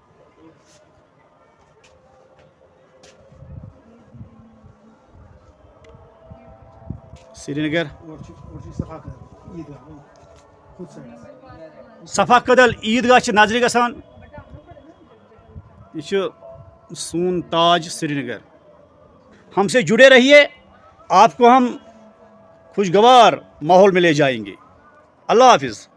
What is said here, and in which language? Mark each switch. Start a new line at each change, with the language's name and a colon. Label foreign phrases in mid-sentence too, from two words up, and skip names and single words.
Kashmiri: سرینگر اور صفا قدل عیدگاہ خود سائڈ. صفا قدل عیدگاہ چھِ نظرِ گژھان. یہ چھُ سون تاج سرینگر.
Urdu: ہم سے جڑے رہیے, آپ کو ہم خوشگوار ماحول میں لے جائیں گے. اللہ حافظ.